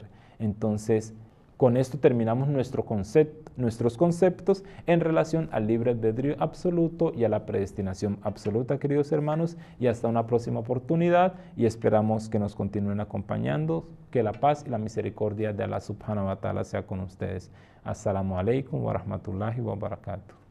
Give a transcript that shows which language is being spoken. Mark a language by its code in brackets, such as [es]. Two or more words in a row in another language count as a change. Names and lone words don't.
[es] Entonces, con esto terminamos nuestros conceptos en relación al libre albedrío absoluto y a la predestinación absoluta, queridos hermanos, y hasta una próxima oportunidad y esperamos que nos continúen acompañando, que la paz y la misericordia de [ar] الله سبحانه وتعالى [es] sea con ustedes. [ar] السلام عليكم ورحمة الله وبركاته.